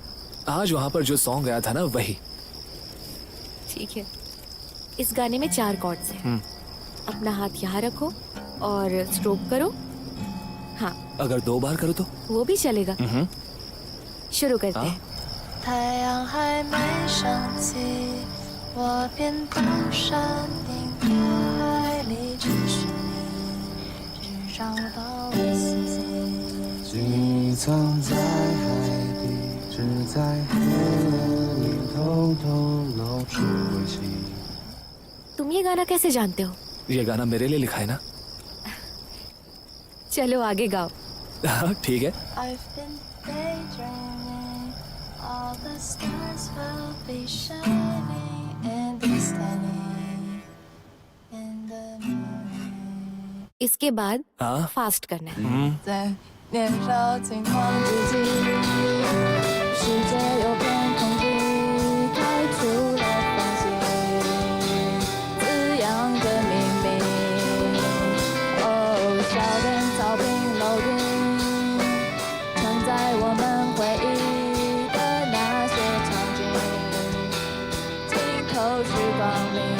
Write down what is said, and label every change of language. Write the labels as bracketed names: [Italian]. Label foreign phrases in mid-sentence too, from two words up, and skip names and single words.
[Hindi] आज वहाँ पर जो सॉन्ग गया था ना, वही। ठीक है। इस गाने में 4 कॉर्ड्स हैं। अपना हाथ यहाँ रखो और स्ट्रोक करो। हाँ, अगर 2 बार करो तो? वो भी चलेगा। शुरू करते हैं। [Chinese] 太阳还没升起，我便到山顶的海里去寻你，只找到我自己。你藏在海底，只在黑夜里偷偷露出微笑。 [Hindi] तुम ये गाना कैसे जानते हो? ये गाना मेरे लिए लिखा है ना। चलो आगे गाओ। ठीक है। [English] I've been daydreaming, all the stars will be shining and be standing in the morning. [Hindi] इसके बाद हाँ। फास्ट करना है। [Chinese] 在年少轻狂之际，世界有片空地，开出了繁星，滋养着明媚。哦，小店、草坪、楼顶，承载我们回忆的那些场景，尽头是光明。